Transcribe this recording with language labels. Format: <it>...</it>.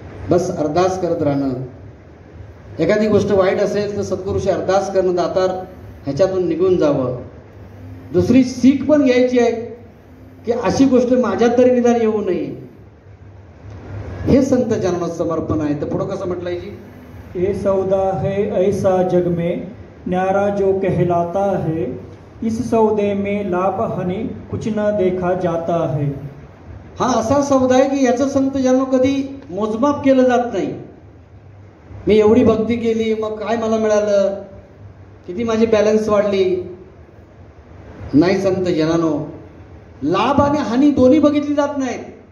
<mr>बस अरदास करत राहणं. एखादी गोष्ट वाईट असेल तर सद्गुरूशी अरदास करणं, दातार ह्याच्यातून निघून जावं. दुसरी सीख पण घ्यायची आहे की अशी गोष्ट माझ्यात तरी निदान येऊ नये. हे संत जन्म समर्पण आहे. तर पुढं कसं म्हटलंय जी,</mr> <hi>ये सौदा है ऐसा जग में न्यारा जो कहलाता है, इस सौदे में लाभ हानि कुछ न देखा जाता है.</hi> <mr>हा असा सौदा आहे की याचं संत जन्म कधी मोजमाप केलं जात नाही. मी एवढी भक्ती केली, मग काय मला मिळालं, किती माझी बॅलन्स वाढली. नाही संत जनानो, लाभ आणि हानी दोन्ही बघितली जात नाहीत.</mr>